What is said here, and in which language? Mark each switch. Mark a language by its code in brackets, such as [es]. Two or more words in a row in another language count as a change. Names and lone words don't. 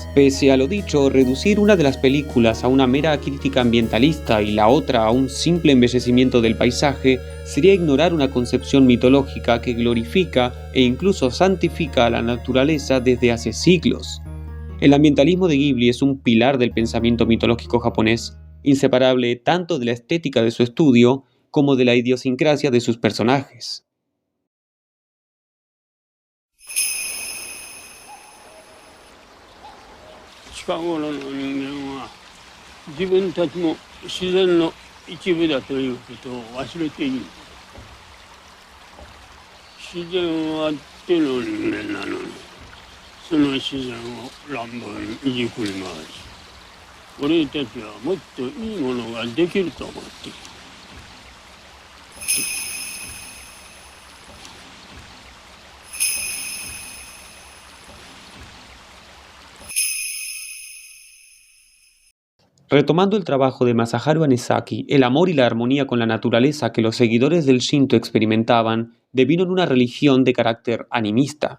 [es] Pese a lo dicho, reducir una de las películas a una mera crítica ambientalista y la otra a un simple embellecimiento del paisaje sería ignorar una concepción mitológica que glorifica e incluso santifica a la naturaleza desde hace siglos. El ambientalismo de Ghibli es un pilar del pensamiento mitológico japonés, inseparable tanto de la estética de su estudio como de la idiosincrasia de sus personajes. [ja] 近頃の人間は自分たちも自然の一部だということを忘れている。自然は手の人間なのに、その自然を乱暴にいじくり回し、俺たちはもっといいものができると思っている。 [es] Retomando el trabajo de Masaharu Hanesaki, el amor y la armonía con la naturaleza que los seguidores del Shinto experimentaban devino en una religión de carácter animista.